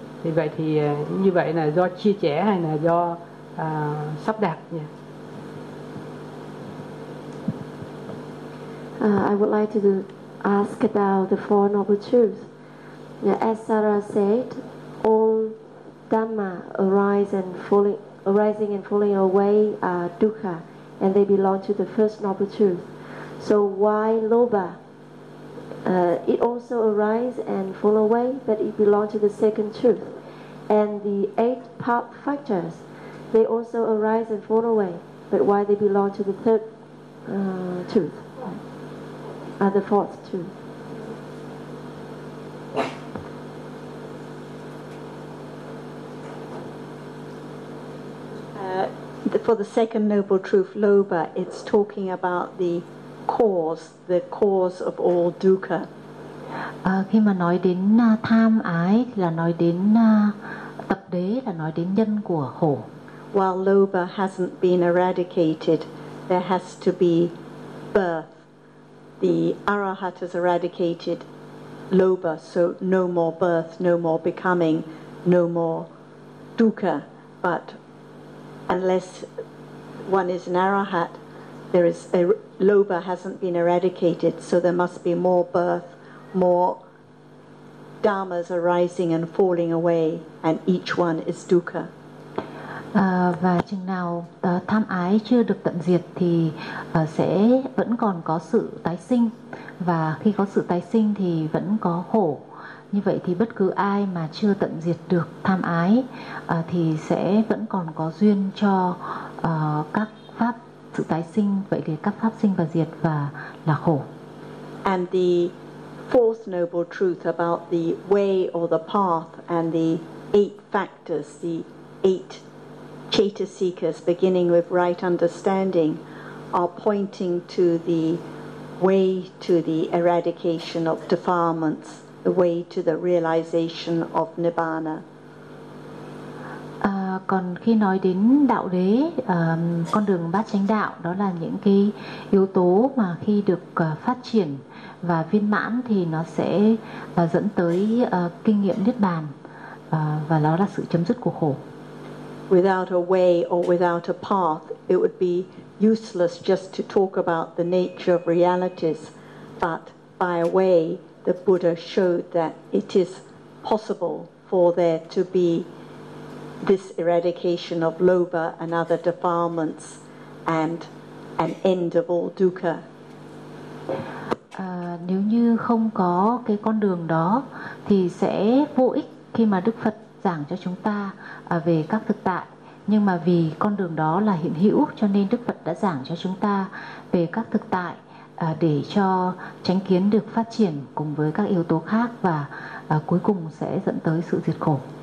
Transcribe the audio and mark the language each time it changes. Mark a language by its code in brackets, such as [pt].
[vi] Thì vậy thì như vậy là do chia chẻ hay là do sắp đặt nhỉ? [en] I would like to ask about the four noble truths. As Sara said, all Dhamma arising and falling away are dukkha, and they belong to the first noble truth. So why lobha? It also arises and fall away, but it belongs to the second truth. And the eight pap factors, they also arise and fall away, but why they belong to the third truth, and the fourth truth? For the second noble truth, lobha, it's talking about the cause of all dukkha. [vi] Khi mà nói đến tham ái là nói đến tập đế, là nói đến nhân của khổ. [en] While lobha hasn't been eradicated, there has to be birth. The arahat has eradicated lobha, so no more birth, no more becoming, no more dukkha. But unless one is an arahat, there is a lobha hasn't been eradicated, so there must be more birth, more dharmas arising and falling away, and each one is dukkha. [vi] Và chừng nào tham ái chưa được tận diệt thì sẽ vẫn còn có sự tái sinh, và khi có sự tái sinh thì vẫn có khổ. Như vậy thì bất cứ ai mà chưa tận diệt được tham ái thì sẽ vẫn còn có duyên cho các pháp sự tái sinh, vậy thì các pháp sinh và diệt và là khổ. [en] And the fourth noble truth about the way or the path and the eight factors, the eight Chaita seekers, beginning with right understanding, are pointing to the way to the eradication of defilements, the way to the realization of nibbana. [vi] Còn khi nói đến đạo đế, con đường bát chánh đạo, đó là những cái yếu tố mà khi được phát triển và viên mãn thì nó sẽ dẫn tới kinh nghiệm niết bàn, và đó là sự chấm dứt của khổ. [en] Without a way or without a path, it would be useless just to talk about the nature of realities. But by a way, the Buddha showed that it is possible for there to be this eradication of lobha and other defilements and an end of all dukkha. [vi] Nếu như không có cái con đường đó, thì sẽ vô ích khi mà Đức Phật giảng cho chúng ta về các thực tại. Nhưng mà vì con đường đó là hiện hữu, cho nên Đức Phật đã giảng cho chúng ta về các thực tại để cho chánh kiến được phát triển cùng với các yếu tố khác, và cuối cùng sẽ dẫn tới sự diệt khổ.